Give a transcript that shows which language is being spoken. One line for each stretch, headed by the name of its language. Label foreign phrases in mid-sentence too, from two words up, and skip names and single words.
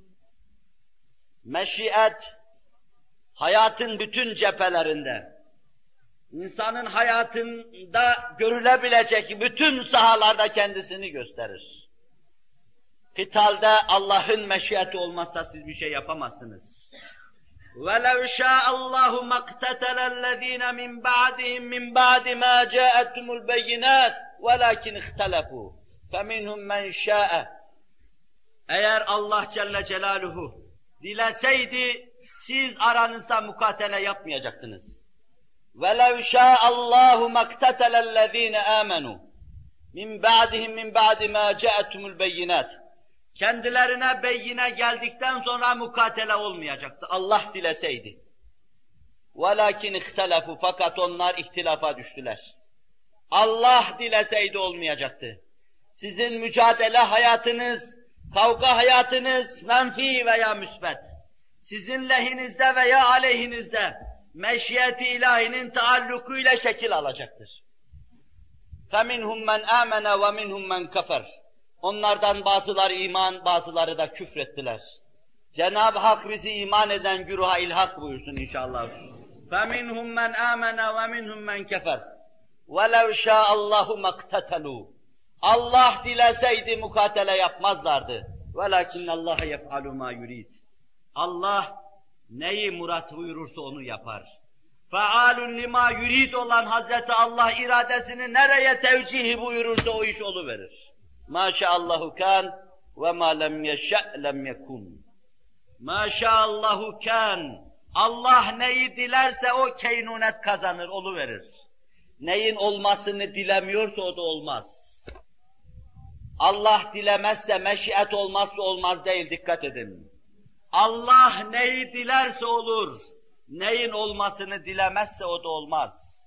Turkish: Meşiyet, hayatın bütün cephelerinde, insanın hayatında görülebilecek bütün sahalarda kendisini gösterir. Kıtalda Allah'ın meşiyeti olmazsa siz bir şey yapamazsınız.
Arabic: وَلَوْ شَاءَ اللّٰهُ مَا اقْتَتَلَ الَّذ۪ينَ مِنْ بَعْدِهِمْ مِنْ بَعْدِ مَا جَاءَتْهُمُ الْبَيِّنَاتِ وَلَكِنْ اِخْتَلَفُوا فَمِنْهُمْ مَنْ شَاءَ.
Turkish: Eğer Allah Celle Celaluhu dileseydi siz aranızda mukatele yapmayacaktınız.
Arabic: وَلَوْ شَاءَ اللّٰهُ مَا اقْتَتَلَ الَّذ۪ينَ آمَنُوا مِنْ بَعْدِهِمْ مِنْ بَعْدِ مَا جَاءَتْهُمُ الْبَيِّنَاتِ.
Turkish: Kendilerine beyine geldikten sonra mukatele olmayacaktı. Allah dileseydi.
Arabic: وَلَكِنْ اِخْتَلَفُوا.
Turkish: Fakat onlar ihtilafa düştüler. Allah dileseydi olmayacaktı. Sizin mücadele hayatınız, kavga hayatınız menfi veya müsbet, sizin lehinizde veya aleyhinizde meşiyeti ilahinin taallukuyla şekil alacaktır.
Arabic: فَمِنْهُمْ مَنْ آمَنَ وَمِنْهُمْ مَنْ كَفَرَ.
Turkish: Onlardan bazıları iman, bazıları da küfrettiler. Cenab-ı Hak bizi iman eden güruha ilhak buyursun inşallah.
Arabic: فَمِنْهُمْ مَنْ آمَنَ وَمِنْهُمْ مَنْ كَفَرَ وَلَوْ شَاءَ اللّٰهُ مَقْتَتَلُوا.
Turkish: Allah dileseydi mukatele yapmazlardı.
Arabic: وَلَكِنَّ اللّٰهَ يَفْعَلُ مَا يُرِيدُ.
Turkish: Allah neyi murat buyurursa onu yapar.
Arabic: فَعَالٌ لِمَا يُرِيدُ
Turkish: olan Hazreti Allah iradesini nereye tevcih buyurursa o iş oluverir.
Arabic: مَا شَاءَ اللّٰهُ كَانْ وَمَا لَمْ يَشَأْ لَمْ يَكُنْ. مَا شَاءَ اللّٰهُ كَانْ.
Turkish: Allah neyi dilerse o keynunet kazanır, oluverir. Neyin olmasını dilemiyorsa o da olmaz. Allah dilemezse meşiyet olmazsa olmaz değil, dikkat edin. Allah neyi dilerse olur, neyin olmasını dilemezse o da olmaz.